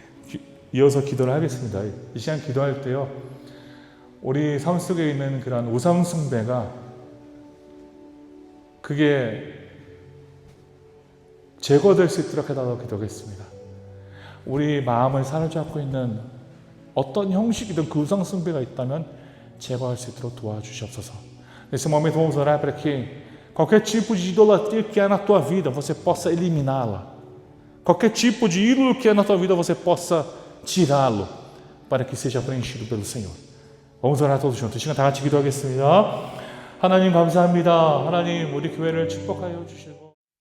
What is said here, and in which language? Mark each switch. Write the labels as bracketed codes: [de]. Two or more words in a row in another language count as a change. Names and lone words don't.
[ko] 계속 이어서 기도를 하겠습니다. 이 시간 기도할 때요, 우리 삶 속에 있는 그런 우상 숭배가 그게 제거될 수 있도록 해달라고 기도하겠습니다. 우리 마음을 사로잡고 있는 어떤 형식이든 그 우상 숭배가 있다면 제거할 수 있도록 doajusiopsoso. [pt] Nesse momento vamos orar para que qualquer tipo de idolatria que há na tua vida, você possa eliminá-la. Qualquer tipo de ídolo que há na tua vida, você possa tirá-lo para que seja preenchido pelo Senhor. Vamos orar todos juntos. [ko] 이 시간 다 같이 기도하겠습니다. 하나님 감사합니다. 하나님 우리 교회를 축복하여 주시고